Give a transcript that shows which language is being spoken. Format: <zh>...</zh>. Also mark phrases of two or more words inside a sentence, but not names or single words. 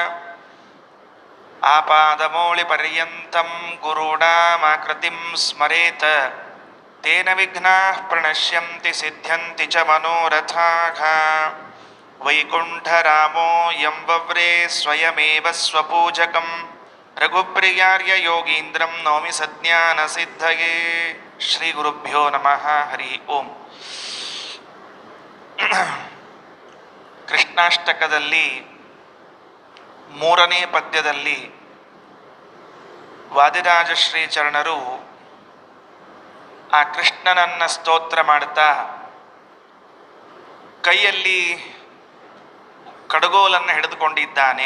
<sa>ಆಪಾದಮೌಳಿಪರ್ಯಂತಂ ಗುರುಣಾಮಾಕೃತಿಂ ಸ್ಮರೇತ್ ತೇನ ವಿಘ್ನಾಃ ಪ್ರಣಶ್ಯಂತಿ ಸಿದ್ಧ್ಯಂತಿ ಚ ಮನೋರಥಾಃ ವೈಕುಂಠರಾಮೋ ಯಂ ವವ್ರೇ ಸ್ವಯಮೇವ ಸ್ವಪೂಜಕಂ ರಘುಪ್ರಿಯಾರ್ಯ ಯೋಗೀಂದ್ರಂ ನೌಮಿ ಸಜ್ಞಾನಸಿದ್ಧಯೇ ಶ್ರೀ ಗುರುಭ್ಯೋ ನಮಃ ಹರಿ ಓಂ.</sa> <kn>ಕೃಷ್ಣಾಷ್ಟಕದಲ್ಲಿ ಮೂರನೇ ಪದ್ಯದಲ್ಲಿ ವಾದಿರಾಜ ಶ್ರೀಚರಣರು ಆ ಕೃಷ್ಣನನ್ನ ಸ್ತೋತ್ರ ಮಾಡ್ತಾ ಕೈಯಲ್ಲಿ ಕಡಗೋಲನ್ನು ಹಿಡಿದುಕೊಂಡಿದ್ದಾನೆ.</kn>